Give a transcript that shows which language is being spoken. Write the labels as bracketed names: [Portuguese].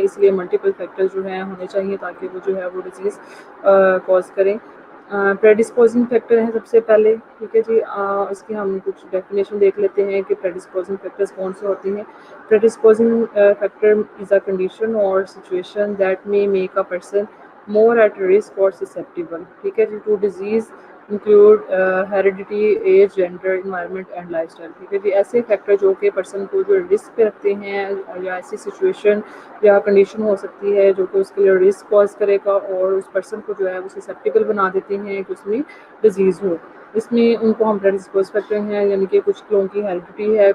[Urdu] اس لیے multiple factor جو ہیں ہونے چاہیے تاکہ وہ جو ہے وہ ڈیزیز کاز کریں. پریڈسپوزنگ فیکٹر ہیں سب سے پہلے. ٹھیک ہے جی. اس کی ہم کچھ ڈیفینیشن دیکھ لیتے ہیں کہ پریڈسپوزنگ فیکٹرز کون سے ہوتے ہیں. [English] Predisposing factor is a condition or situation that may make a person more at risk or susceptible. [Urdu] ٹھیک ہے جی. [English] to disease include heredity, age, gender, environment and lifestyle. [Urdu] ٹھیک ہے جی. ایسے فیکٹر جو کہ پرسن کو جو رسک پہ رکھتے ہیں یا ایسی سچویشن یا کنڈیشن ہو سکتی ہے جو کہ اس کے لیے رسک کاز کرے گا اور اس پرسن کو جو ہے وہ سسیپٹیبل بنا دیتے ہیں کہ اس میں ڈیزیز ہو. اس میں ان کو ہم پریڈسپوز کرتے ہیں, یعنی کہ کچھ لوگوں کی ہیریڈیٹی ہے.